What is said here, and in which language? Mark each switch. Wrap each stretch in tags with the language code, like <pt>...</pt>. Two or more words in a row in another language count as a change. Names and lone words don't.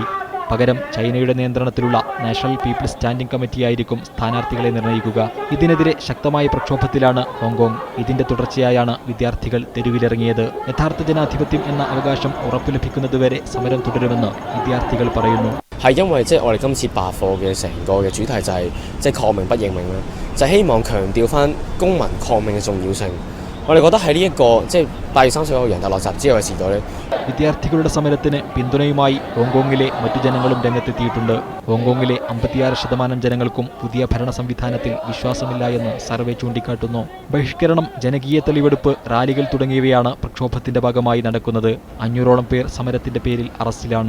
<ml>പകരം ചൈനയുടെ നിയന്ത്രണത്തിലുള്ള നാഷണൽ പീപ്പിൾസ് സ്റ്റാൻഡിംഗ് കമ്മിറ്റിയായിരിക്കും സ്ഥാനാർത്ഥികളെ നിർണ്ണയിക്കുക. ഇതിനെതിരെ ശക്തമായ പ്രക്ഷോഭത്തിലാണ് ഹോങ്കോങ്. ഇതിന്റെ തുടർച്ചയായാണ് വിദ്യാർത്ഥികൾ തെരുവിലിറങ്ങിയത്. യഥാർത്ഥ ജനാധിപത്യം എന്ന അവകാശം ഉറപ്പു ലഭിക്കുന്നതുവരെ സമരം തുടരുമെന്ന് വിദ്യാർത്ഥികൾ പറയുന്നു.</ml> <yue>係因為我哋今次罷課嘅成個嘅主題就係抗命不認命啦，就希望強調翻公民抗命嘅重要性。我哋覺得喺呢一個8月30日人大落閘之後嘅時代咧，</yue> <ml>വിദ്യാർത്ഥികളുടെ സമരത്തിന് പിന്തുണയുമായി ഹോങ്കോങ്ങിലെ മറ്റു ജനങ്ങളും രംഗത്തെത്തിയിട്ടുണ്ട്. ഹോങ്കോങ്ങിലെ 56% ജനങ്ങൾക്കും പുതിയ ഭരണ സംവിധാനത്തിൽ വിശ്വാസമില്ല എന്ന് സർവേ ചൂണ്ടിക്കാട്ടുന്നു. ബഹിഷ്കരണം, ജനകീയ തെളിവെടുപ്പ്, റാലികൾ തുടങ്ങിയവയാണ് പ്രക്ഷോഭത്തിന്റെ ഭാഗമായി നടക്കുന്നത്. 500ഓളം പേർ സമരത്തിന്റെ പേരിൽ അറസ്റ്റിലാണ്.</ml>